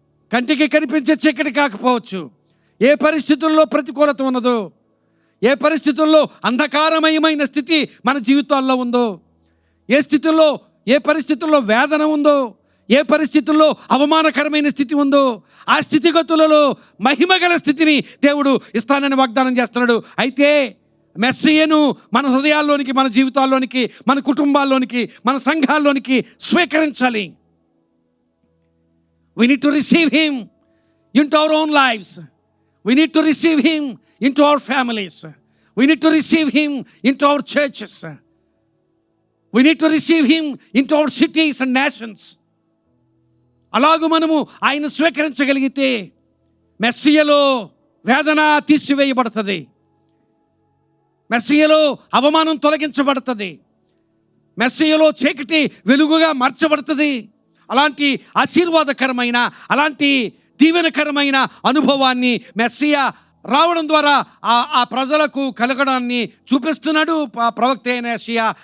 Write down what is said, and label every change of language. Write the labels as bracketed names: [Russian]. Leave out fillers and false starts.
[Telugu] కంటికి కనిపించే చీకటి కాకపోవచ్చు, ఏ పరిస్థితుల్లో ప్రతికూలత ఉన్నదో, ఏ పరిస్థితుల్లో అంధకారమయమైన స్థితి మన జీవితాల్లో ఉందో, ఏ స్థితుల్లో, ఏ పరిస్థితుల్లో వేదన ఉందో, ఏ పరిస్థితుల్లో అవమానకరమైన స్థితి ఉందో, ఆ స్థితిగతులలో మహిమగల స్థితిని దేవుడు ఇస్తానని వాగ్దానం చేస్తున్నాడు. అయితే మెస్సియను మన హృదయాల్లోనికి, మన జీవితాల్లోనికి, మన కుటుంబాల్లోనికి, మన సంఘాల్లోనికి స్వీకరించాలి. [English] We need to receive him into our own lives. We need to receive him into our families. We need to receive him into our churches. We need to receive him into our cities and nations. [Telugu] అలాగూ మనము ఆయన స్వీకరించగలిగితే మెస్సియలో వేదన తీసివేయబడుతుంది, మెస్సియలో అవమానం తొలగించబడుతుంది, మెస్సియలో చీకటి వెలుగుగా మార్చబడుతుంది. అలాంటి ఆశీర్వాదకరమైన, అలాంటి దీవెనకరమైన అనుభవాన్ని మెస్సియా రావడం ద్వారా ఆ ప్రజలకు కలగడాన్ని చూపిస్తున్నాడు ప్రవక్త అయిన యెషయా.